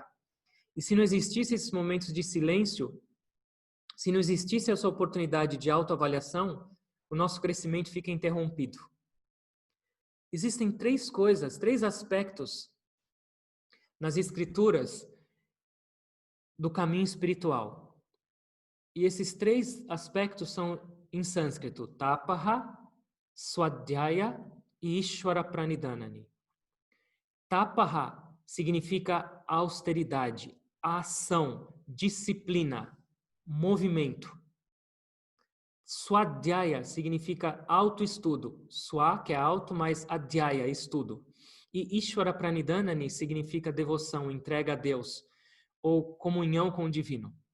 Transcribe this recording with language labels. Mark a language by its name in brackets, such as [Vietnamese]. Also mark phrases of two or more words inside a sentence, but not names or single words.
[Portuguese] E se não existisse esses momentos de silêncio, se não existisse essa oportunidade de autoavaliação, o nosso crescimento fica interrompido. Existem três aspectos nas escrituras do caminho espiritual. E esses três aspectos são em sânscrito, [Sanskrit] tapaha, swadhyaya e ishvara pranidhanani. [Portuguese] Tapaha significa austeridade, ação, disciplina, movimento. Swadhyaya significa autoestudo. Swa, que é auto, mais adhyaya, estudo. E [Sanskrit] Ishvara Pranidhanani [Portuguese] significa devoção, entrega a Deus, ou comunhão com o divino.